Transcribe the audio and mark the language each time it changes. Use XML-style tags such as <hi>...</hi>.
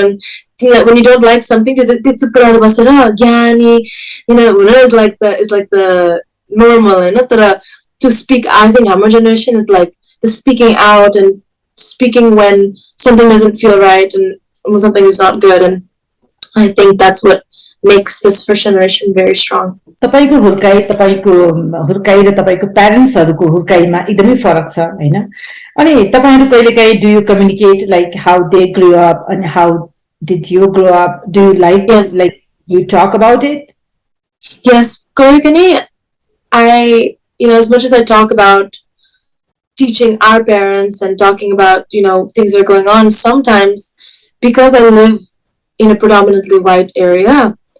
<en>When you don't like something, you know, is like the normal, and not that to speak. I think our generation is like the speaking out and speaking when something doesn't feel right and when something is not good. And I think that's what makes this first generation very strong.</en> <ne>तपाईको हुर्काई र तपाईको प्यारेन्ट्सहरुको हुर्काईमा एकदमै फरक छ हैन? अनि तपाईहरु कहिलेकाहीँ</ne> <en>do you communicate like how they grew up and how did you grow up? Do you like Yes. like you talk about it? Yes, Kolikani, you know, as much as I talk about teaching our parents and talking about, you know, things that are going on, sometimes because I live in a predominantly white area,</en>